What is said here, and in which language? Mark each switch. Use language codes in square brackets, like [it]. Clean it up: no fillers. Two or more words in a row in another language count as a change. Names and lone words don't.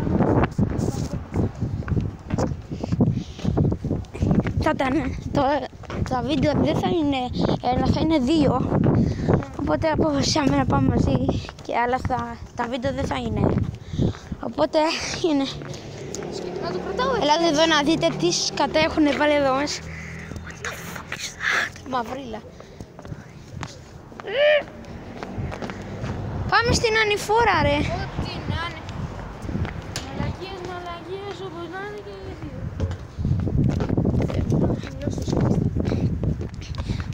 [el] Τα βίντεο δεν θα είναι ένα, θα είναι δύο. Οπότε αποφασίσαμε να πάμε μαζί, αλλά τα βίντεο δεν θα είναι ένα. Οπότε είναι. Να το κρατάω έτσι. Ελάτε εδώ να δείτε τι σκατά έχουν βάλει εδώ μέσα. [en] What the fuck is that? [el] Μαυρίλα. Πάμε στην ανηφόρα ρε. Ό,τι να είναι. Μαλαγίες, όπως να είναι και οι δύο.